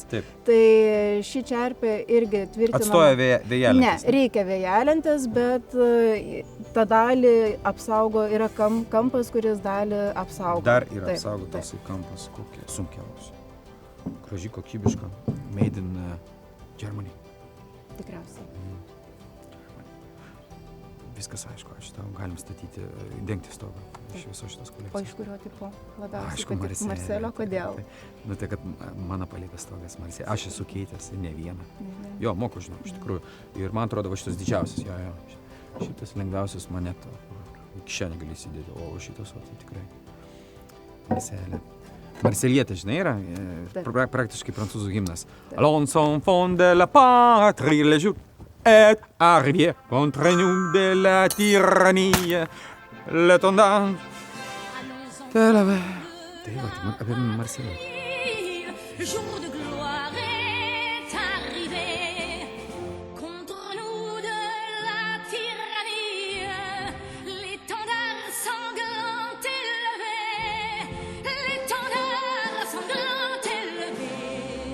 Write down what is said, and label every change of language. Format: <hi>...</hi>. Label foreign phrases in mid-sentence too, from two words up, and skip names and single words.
<lt>Taip. Tai ši čerpė irgi tvirtinama. Atstoja vėjalentės? Ne, reikia vėjalentės, bet tą dalį apsaugo, yra kampas, kuris dalį apsaugo. Dar yra apsaugotas kampas, kokie sunkiausi. Graži, kokybiška,</lt> <en>made in Germany.</en> <lt>Tikriausiai. Viskas aišku, šitą galim statyti, dengti stogą iš viso šitos kolekcijos. O iš kurio tipo labiausiai Aišku, patiko? Marselio, kodėl? Tai kad mano paliktas stogas Marselio. Aš esu keitęs, ne vieną. Jo, moku, žinau, iš tikrųjų. Ir man atrodo, šitas didžiausias, jo. Šitas lengviausias maneto. Iki šiandien gali įsidėti, o šitas, tai tikrai. Marselio. Marselietė, žinai, yra praktiškai prancūzų himnas.</lt> <fr>Allons enfants de la patrie, le jour est arrivé contre nous de la tyrannie, le tendance de la vie.</fr> <lt>Tai va, apie Marselietę.</lt> <fr>Jour de gloire est arrivé contre nous de la tyrannie, l'étendard sanglant élevé, l'étendard sanglant élevé.</fr>